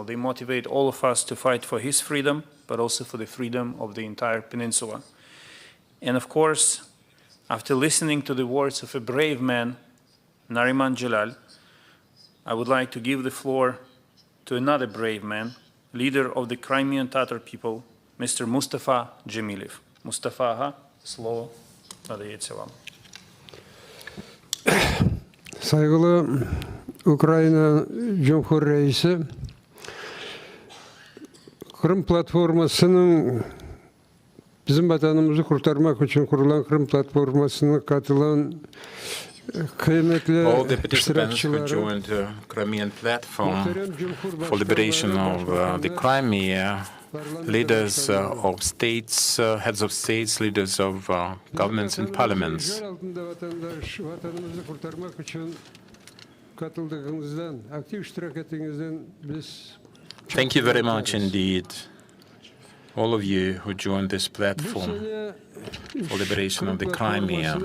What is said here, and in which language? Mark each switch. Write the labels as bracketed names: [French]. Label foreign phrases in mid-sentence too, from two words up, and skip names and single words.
[English] They motivate all of us to fight for his freedom, but also for the freedom of the entire peninsula. And of course, after listening to the words of a brave man, Nariman Jalal, I would like to give the floor to another brave man, leader of the Crimean Tatar people, Mr. Mustafa Dzhemilev. Mustafa, [Ukrainian] слово надається вам. [Turkish] Saygılı Ukrayna Cumhur Reisi, Kırım Platforması'nın bizim vatanımızı kurtarmak için kurulan Kırım Platforması'na katılan [English] all the participants who joined the Crimean Platform for liberation of the Crimea, leaders of states, heads of states, leaders of governments and parliaments. Thank you very much indeed, all of you who joined this platform for liberation of the Crimea.